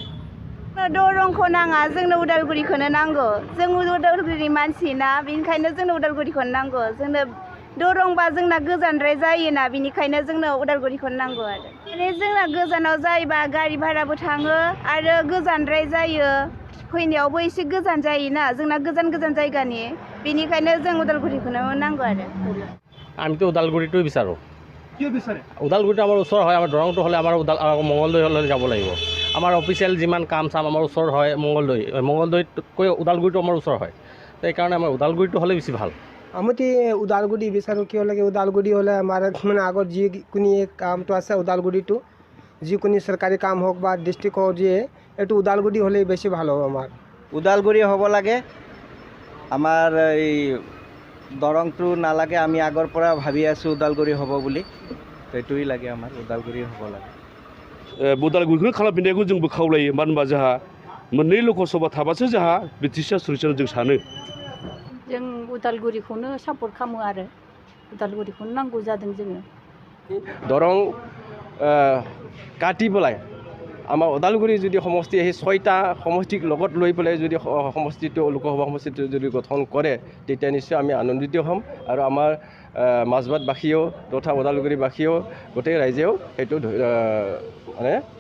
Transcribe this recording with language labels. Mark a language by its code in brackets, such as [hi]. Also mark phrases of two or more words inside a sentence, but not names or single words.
[brx] दरंखौ नाङा जोंनो उदालगुरिखौनो नांगौ जों उदालगुरिनि मानसि ना बेनिखायनो जोंनो उदालगुरिखौनो नांगौ जोंनो दरंबा जोंना गोजानद्राय जायोना बेनिखायनो जोंनो उदालगुरिखौनो नांगौ आरो माने जोंना गोजानाव जायोबा गारि भाराबो थाङो आरो गोजानद्राय जायो फैनायावबो एसे गोजान जायोना जोंना गोजान जायगानि बेनिखायनो जों उदालगुरिखौनो नांगौ आरो [as] আমিতো ওদালগুৰিটোৱে বিচাৰোঁ কি বিচাৰে ওদালগুৰিটো আমাৰ ওচৰ হয় আমাৰ দৰংটো হ'লে আমাৰ মঙলদৈ হ'লে যাব লাগিব আমাৰ অফিচিয়েল যিমান কাম চাম আমাৰ ওচৰ হয় মঙলদৈতকৈ ওদালগুৰিটো আমাৰ ওচৰ হয় সেইকাৰণে আমাৰ ওদালগুৰিটো হ'লে বেছি ভাল আমিতো ওদালগুৰি বিচাৰোঁ কিয় লাগে ওদালগুৰি হ'লে আমাৰ মানে আগত যিকোনো কামটো আছে ওদালগুৰিটো যিকোনো চৰকাৰী কাম হওক বা ডিষ্ট্ৰিক্ট হওক যিয়ে এইটো ওদালগুৰি হ'লে বেছি ভাল হ'ব আমাৰ ওদালগুৰি হ'ব লাগে আমাৰ এই দৰংটো নালাগে আমি আগৰ পৰা ভাবি আছোঁ ওদালগুৰি হ'ব বুলি সেইটোৱেই লাগে আমাৰ ওদালগুৰি হ'ব লাগে [brx] उदालगुरिखौनो खालामफिननायखौ जोंबो खावलायो मानो होनबा जोंहा मोननै लकसभा थाबासो जोंहा बिटिसि सलिउसन जों सानो जों उदालगुरिखौनो सापर्ट खालामो आरो उदालगुरिखौनो नांगौ जादों जोङो [as] দৰং কাটি পেলাই আমাৰ ওদালগুৰি যদি সমষ্টি সেই 6টা সমষ্টিক লগত লৈ পেলাই যদি সমষ্টিটো লোকসভা সমষ্টিটো যদি গঠন কৰে তেতিয়া নিশ্চয় আমি আনন্দিত হ'ম আৰু আমাৰ মাজবাটবাসীয়েও তথা ওদালগুৰিবাসীয়েও গোটেই ৰাইজেও সেইটো মানে